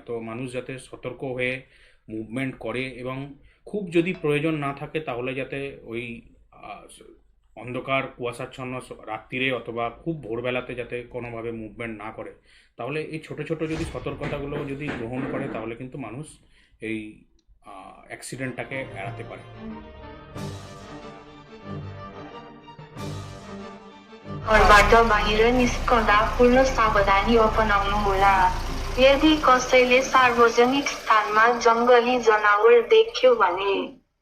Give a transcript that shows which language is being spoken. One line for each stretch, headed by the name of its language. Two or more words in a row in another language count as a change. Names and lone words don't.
Bangla: তো মানুষ যাতে সতর্ক হয়ে মুভমেন্ট করে এবং খুব যদি প্রয়োজন না থাকে তাহলে যাতে ওই অন্ধকার কুয়াশাচ্ছন্ন রাত্রিরে অথবা খুব ভোরবেলাতে যাতে কোনোভাবে মুভমেন্ট না করে। তাহলে এই ছোট ছোট যদি সতর্কতাগুলো যদি গ্রহণ করে তাহলে কিন্তু মানুষ এই অ্যাক্সিডেন্টটাকে এড়াতে পারে।
Nepali: घरबाट बाहिर निस्कँदा पूर्ण सावधानी अपनाउनुहोला। यदि कसैले सार्वजनिक स्थानमा जंगली जनावर देख्यो भने